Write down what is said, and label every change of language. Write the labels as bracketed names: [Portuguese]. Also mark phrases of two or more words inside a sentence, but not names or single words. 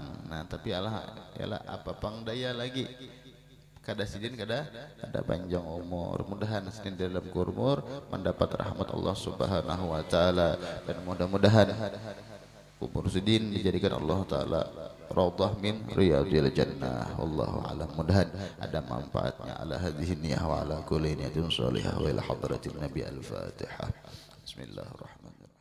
[Banjar] Nah tapi yalah apa pangdaya lagi kada sidin kada panjang umur. Mudahan sidin dalam umur mendapat rahmat Allah [Arabic] سبحانه وتعالى [Banjar] dan mudah-mudahan kubur sidin dijadikan Allah taala [Arabic] روضة من رياض الجنة. والله أعلم. [Banjar] Mudahan ada manfaatnya [Arabic] على هذه النية وعلى كل نية صالحة وإلى حضرة النبي الفاتحة. بسم الله الرحمن الرحيم.